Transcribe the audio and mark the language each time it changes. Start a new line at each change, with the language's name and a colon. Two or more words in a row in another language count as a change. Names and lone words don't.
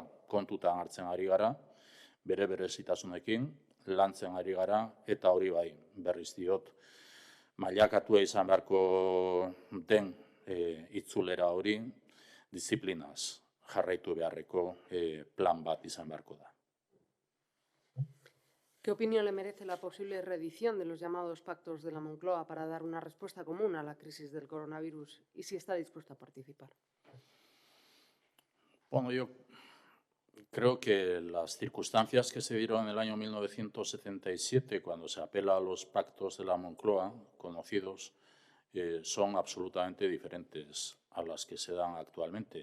Basque: Kontutan hartzen ari gara, bere berezitasunekin, lantzen ari gara, eta hori bai, berriz diot, mailakatua izan beharko den itzulera hori, disiplinaz jarraitu beharreko plan bat izan beharko da.
Spanish: ¿Qué opinión le merece la posible reedición de los llamados pactos de la Moncloa para dar una respuesta común a la crisis del coronavirus y si está dispuesto a participar? Bueno, yo creo que las circunstancias que se dieron en el año 1977, cuando se apela a los pactos de la Moncloa, conocidos, son absolutamente diferentes a las que se dan actualmente.